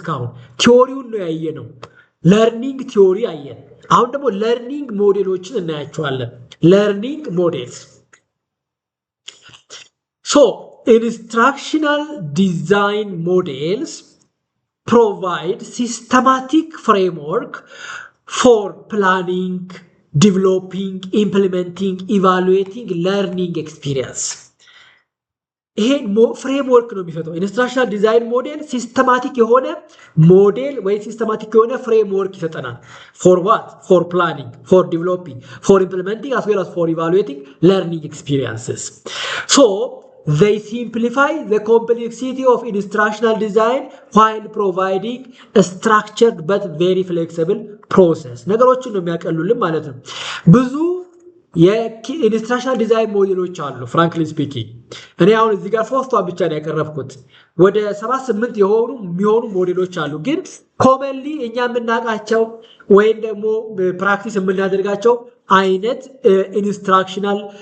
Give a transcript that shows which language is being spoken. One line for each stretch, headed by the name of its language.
Amharic: እስካሁን ቲዮሪውን ነው ያየነው። ለርኒንግ ቲዮሪ አየን። አሁን ደግሞ ለርኒንግ ሞዴሎችን እናያቸዋለን። ለርኒንግ ሞዴልስ
English: instructional design models provide systematic framework for planning, developing, implementing, evaluating learning experience.
Amharic: ይሄ ፍሬምወርክ ነው የሚፈጥረው። ኢንስትራክሽናል ዲዛይን ሞዴል ሲስተማቲክ የሆነ ሞዴል ወይ ሲስተማቲክ የሆነ ፍሬምወርክ ይሰጠናል። ፎር ዋት?
English: ፎር ፕላኒንግ፣ ፎር ዲቨሎፒንግ፣ ፎር ኢምፕሊመንቲንግ አስ ዌል አስ ፎር ኢቫሉዌቲንግ ለርኒንግ ኤክስፒሪየንስስ። they simplify the complexity of instructional design while providing a structured but very flexible process.
Amharic: ነገሮችን ነው የሚያቀሉልን ማለት ነው። ብዙ የኢንስትራክሽናል ዲዛይን ሞዴሎች አሉ። ፍራንክሊ ስፒኪንግ እኔ አሁን እዚህ ጋር ሶስቷን ብቻ ነው ያቀረብኩት። ወደ 7-8 የሚሆኑ ሞዴሎች አሉ። ግን ኮመንሊ እኛ የምናውቃቸው ወይም ደግሞ ፕራክቲስ የምናደርጋቸው አይነት ኢንስትራክሽናል